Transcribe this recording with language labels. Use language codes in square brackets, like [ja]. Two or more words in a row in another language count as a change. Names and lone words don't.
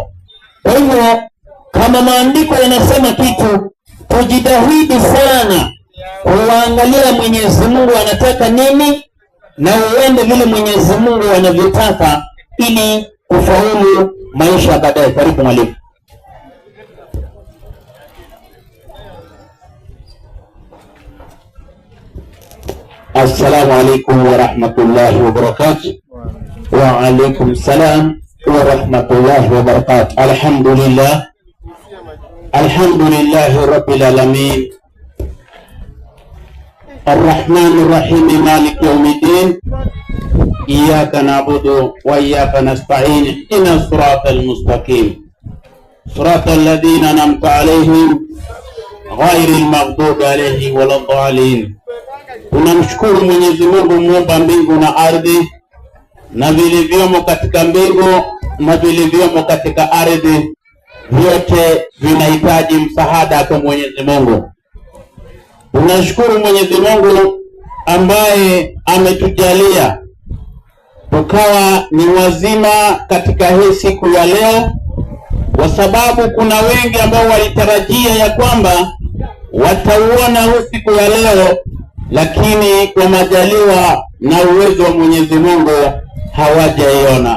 [sw] Kwa hivyo kama maandiko yanasema kitu, tujitahidi sana kuangalia Mwenyezi Mungu anataka nini na uende vile Mwenyezi Mungu anavyotaka ili kufaulu maisha baadaye. Karibu mwalimu. [ar] السلام عليكم ورحمة الله وبركاته. وعليكم السلام ورحمة الله وبركاته. الحمد لله، الحمد لله رب العالمين، الرحمن الرحيم، مالك يوم الدين، إياك نعبد وإياك نستعين، اهدنا الصراط المستقيم، صراط الذين أنعمت عليهم غير المغضوب عليهم ولا الضالين. [sw] Tunamshukuru Mwenyezi Mungu muumba mbingu na ardhi na vilivyomo katika mbingu na vilivyomo katika ardhi, vyote vinahitaji msaada kwa Mwenyezi Mungu. Tunashukuru Mwenyezi Mungu ambaye ametujalia tukawa ni wazima katika hii siku ya leo, kwa sababu kuna wengi ambao walitarajia ya kwamba watauona huu siku ya leo, lakini kwa majaliwa na uwezo wa Mwenyezi Mungu hawajaiona.